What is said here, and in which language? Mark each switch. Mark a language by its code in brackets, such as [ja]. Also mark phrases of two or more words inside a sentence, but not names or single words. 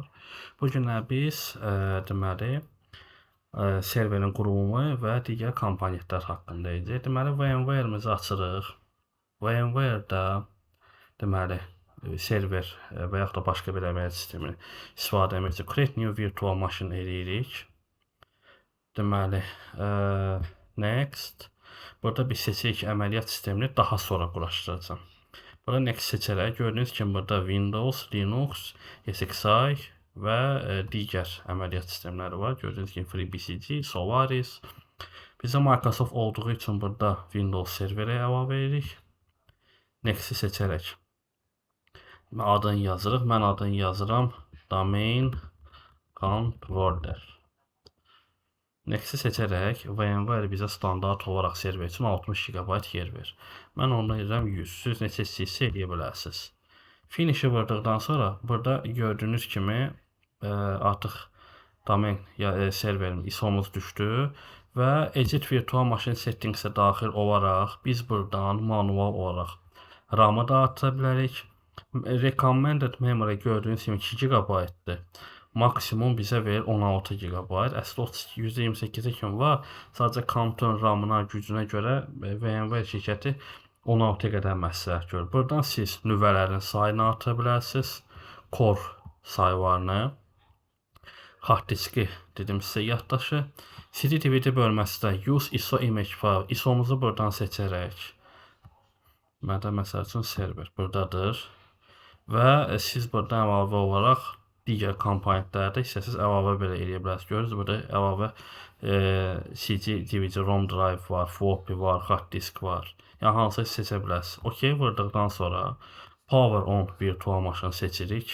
[az] Bu günlər biz deməli serverin qurulumu və digər komponentlər haqqında edəcəyik. Deməli VMware-mizi açırıq. VMware-da deməli server və yaxud da başqa bir əməliyyat sistemini istifadə etmək üçün [en] create new virtual machine [az] eləyirik. Deməli next. Burada biz seçirik ki, əməliyyat sistemini daha sonra quraşdıracağam. Burada next seçərək gördüyünüz kimi burada Windows, Linux, SXI və digər əməliyyat sistemləri var. Gördüyünüz kimi FreeBSD, Solaris. Bizə Microsoft olduğu üçün burada Windows serverə əlavə edirik. Next-i seçərək adını yazırıq. Mən adını yazıram Domain Controller. Next-i seçərək VMware bizə standart olaraq server üçün 60 GB yer verir. Mən onu edirəm 100. Siz neçə istəyirsə eləyə bilərsiniz. Finish-i vurduqdan sonra burada gördüyünüz kimi artıq domain serverin ISO-muz düşdü və [en] Edit Virtual Machine Settings- [az] ə daxil olaraq biz buradan manual olaraq RAM-ı da artıra bilərik. [en] Recommended memory [az] gördüyünüz kimi 2 GB-dır. Maksimum bizə verir 16 GB. Əslində 128-ə kimi var. Sadəcə kompüterin RAM-ına, gücünə görə VMware şirkəti 16-ya qədər məsləhət görür. Buradan siz nüvələrin sayını artıra bilərsiniz. Core sayılarını. Hard diski dedim sizə yaddaşı. CD-DVD bölməsində [en] Use ISO image file. [az] ISO-muzu buradan seçərək. Məndə məsəl üçün server buradadır. Və siz buradan əlavə olaraq digər komponentlərdə istəsiniz əlavə belə eləyə bilərsiniz. Görürsünüz, burada əlavə CD, DVD, [en] ROM drive [az] var, floppy var, [en] hard disk [az] var. Yəni hansını seçə bilərsiniz. OK vurduqdan sonra [en] Power on virtual machine [az] seçirik.